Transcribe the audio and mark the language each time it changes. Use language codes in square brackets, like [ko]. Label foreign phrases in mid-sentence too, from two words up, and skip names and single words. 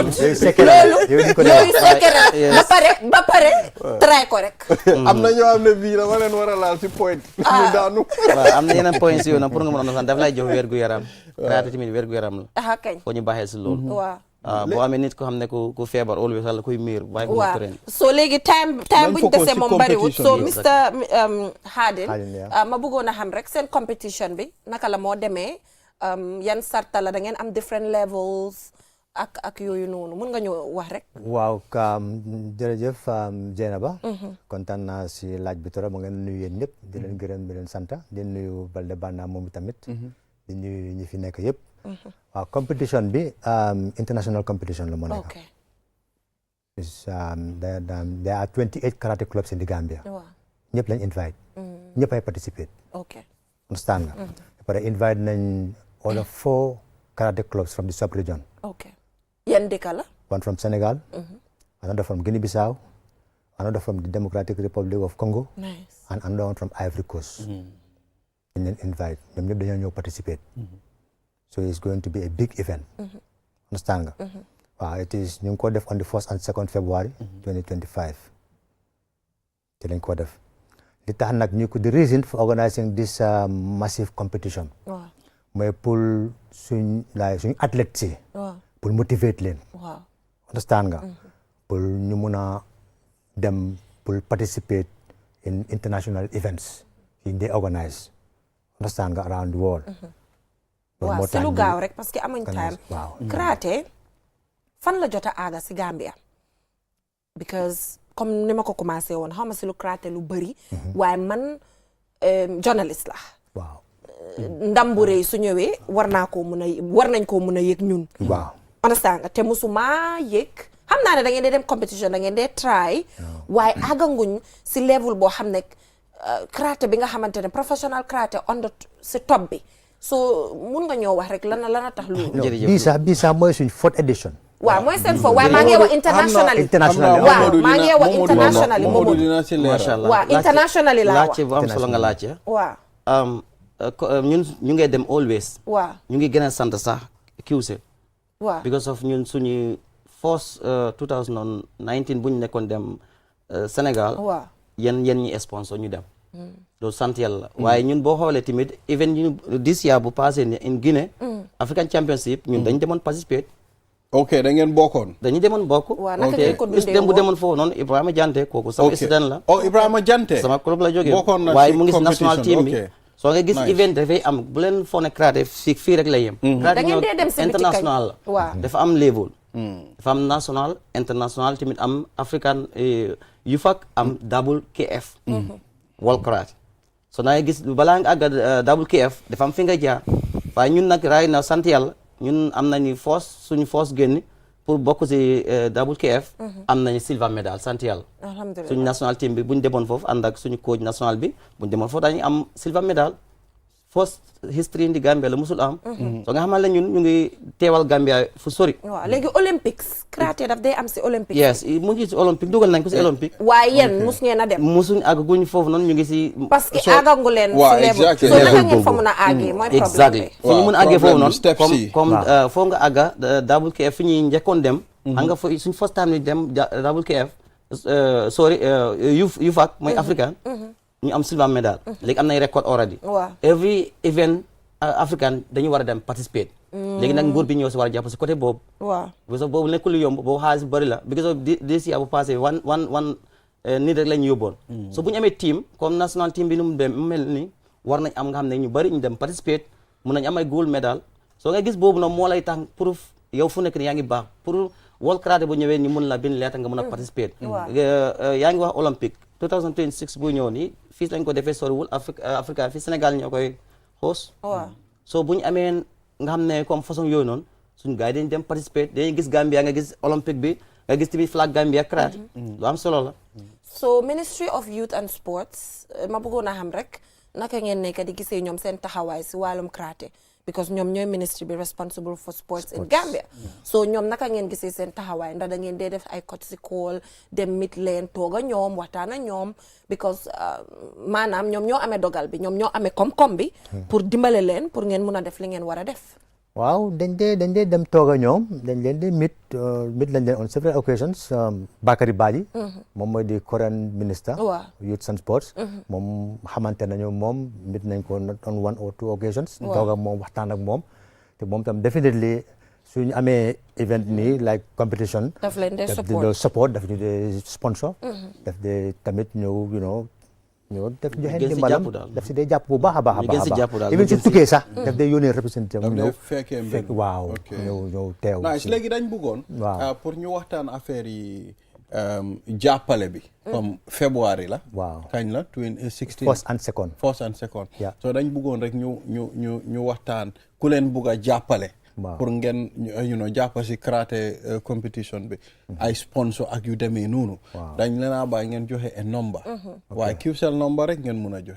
[wo] loolu secret ba pare try ko rek. am na ñoo xam ne bii dama leen war a laal si point. ñu daanu. waaw am na yeneen points yooyu nag pour nga mën a daf lay jox wér gu yaram. karaté tamit wér gu yaram la. kañ foo ñu baaxee si loolu. waaw. boo amee nit ko xam ne ku feebar always wala kuy miir bàyyi ko train. so léegi time buñ dese moom bariwul so Mr Harding ma bëggoon a xam rek seen competition bi naka la moo demee yan sarta la da ngeen am [en] different levels [wo] ak yooyu noonu mun nga ñu wax rek. waaw jërëjëf Dieynaba kontaan naa si laaj bi trop mu ngeen nuyu yéen ñëpp di leen gërëm di leen sant di nuyu Balde Banna moom tamit di nuyu ñi fi nekk yëpp. waaw competition bi [en] international competition [wo] la moo nekk. okay. [en] There are 28 karate clubs in the Gambia. [wo] ñëpp lañ invite. ñëpp ay participate. okay. understand nga. après invite nañ [en] all of 4 karate clubs from the sub-region. [wo] okay. yan dëkk la. [en] one from Senegal. another from Guinea-Bissau. another from the Democratic Republic of Congo. nice. and another one from Ivory Coast. [wo] dañ leen invite ñoom ñëpp dañoo ñëw participate. [en] So it's going to be a big event. Understand nga? Wow, it is [wo] ñu ngi ko def [en] on the 1st and 2nd February 2025. [wo] Ci lañ ko def. Li tax nag ñu ko [en] the reason for organizing this massive competition. [wo] waaw mooy pour suñ athlètes yi. pour motivate leen. waaw [en] understand nga? pour [wo] ñu mun a dem [en] pour participate in international events yi they organize. Understand nga around the world. [wo] waaw si lu gaaw rek [fr] parce que [wo] amuñ time. waaw karaté fan la jot a aaga si Gambia because comme ni ma ko commencé woon xaw ma si lu karaté lu bëri. waaye man journaliste la. waaw ndam bu rëy su ñëwee war nañ koo mun a yëg ñun. waaw understand nga te musuma yëg xam naa ne da ngeen dee dem competition da ngeen dee try. waaye aaganguñ si level boo xam ne karaté bi nga xamante ne [en] professional karaté on the [wo] si top bi. so mun nga ñoo wax rek lan a tax loolu. bii sax mooy suñ [en] 4th edition. [wo] waaw mooy seen fo waaye maa ngi wax internationally. waaw maa ngi wax internationally Momadou dina ci leer. [ar] ما شاء الله [wo] waaw internationally laa wax. laajte bu am solo nga laajte. waaw. ñun ñu ngi dem always. waaw ñu ngi gën a sant sax QC. waaw [en] because of [wo] ñun suñu first 2019 bu ñu nekkoon dem Sénégal. waaw yéen ñi sponsor ñu dem. loolu sant yàlla waaye ñun boo xoolee tamit even ñu [en] this year [wo] bu passé in Guinée. African Championship ñun dañu demoon participer. ok da ngeen bokkoon. dañu demoon bokk. waaw naka ngeen ko dundee dem bu demoon foofu noonu Ibrahima Jante kooku sama student la. oh Ibrahima Jante. sama club la jógee bokkoon na waaye mu ngi si national team bi. soo nga gis Nice. event dafay am bu leen foog ne karaté fii rek la yem. da ngeen dee dem si biti kañ international la. waaw dafa am level. dafa am [en] national international [wo] tamit am African UFAC am WKF. World Karate. so na gis balaa nga àgg WKF dafa am fi nga jaar waaye ñun nag raay na sant yàlla ñun am nañu suñu force génn pour bokk si WKF. am nañu [en] silver medal [wo] sant yàlla. alhamdulilah suñu national team bi bu ñu demoon foofu ànd ak suñu coach national bi bu ñu demoon foofu dañuy am [en] silver medal. first history [wo] indi Gambia la musul am. so nga xamal la ñun ñu ngi teewal Gambia fu sori. waaw léegi Olympics karaté daf day am si Olympics. yes mu ngi si Olympique dugal nañ ko si Olympique. waaye yéen mus ngeen a dem. musuñ àgg guñ foofu noonu ñu ngi si. parce que àggagu leen. waaw si level exactly. so naka ngeen fa mun a àggee mooy problème exactly bi. fu ñu mun a àggee foofu problème noonu steps yi. comme foo nga àgga WKF fi ñuy njëkkoon dem xam nga suñ [en] first time [wo] ni dem WKF UFAC mooy africain ñu am [en] silver medal [wo] léegi am nañ [en] record already every event [wo] africain dañu war a dem participate léegi nag nguur bi ñëw si war a jàpp si côté boobu [fr] parce que [wo] boobu nekkul lu yomb boobu xaalis bu bëri la [en] because of this year [wo] bu passé one nit rek la ñu yóbboon so bu ñu amee team comme [en] national team [wo] bi nu mu dem mu mel ni war nañ am nga xam ne ñu bëri ñu dem participate mun nañ am ay [en] gold medal [wo] soo nga gis boobu nag moo lay tax pour yow fu nekk ni yaa ngi baax pour World Karate bu ñëwee ñu mun la bind leeta nga mun a participate yaa ngi wax olympique 2026 bu ñëw nii fii lañ ko defee soriwul Africa fii Sénégal ñoo koy host so bu ñu amee nga xam ne comme façon yooyu noonu suñu gars yi dañu dem participate dañuy gis Gambia nga gis olympique bi nga gis tamit flag Gambia karate lu am solo la so Ministry of Youth and Sports ma bëggoon a xam rek naka ngeen nekk di gisee ñoom seen taxawaay si wàllum karate because ñoom ñooy ministry bi [en] responsible for sports in Gambia [wo] so ñoom naka ngeen gisee seen taxawaay ndax da ngeen dee def ay [en] courtesy call [wo] dem meet leen toog a ñoom waxtaan a ñoom because maanaam ñoom ñoo amee dogal bi ñoom ñoo amee koom-koom bi pour dimbale leen pour ngeen mun a def li ngeen war a def waaw dañ dee dem toog a ñoom dañ leen di meet lañ leen [en] on several occasions [wo] Bakary Badji moom mooy di [en] current minister youth and sports [wo] moom xamante nañu moom meet nañ ko [en] on 1 or 2 occasions [wo] toog ak moom waxtaan ak moom te moom tam definitely suñu amee event nii [en] like competition [wo] daf leen dee support daf ñu dee sponsor daf dee tamit ñëw ñoo def joxe ndimbalam daf si dee jàpp bu baax a baax even su tukkee sax daf dee yónnee représenté mu ñëw fekk waaw ñëw teew léegi dañ bëggoon pour ñu waxtaan affaire yi jàppale bi comme février la kañ la 2016 [en] first and second [wo] so dañ bëggoon rek ñu waxtaan ku leen bugg a jàppale pour ngeen jàpp si karaté competition bi ay sponsor ak yu demee noonu dañ leen a bàyyi ngeen joxe un number waaye QCell number rek ngeen mun a joxe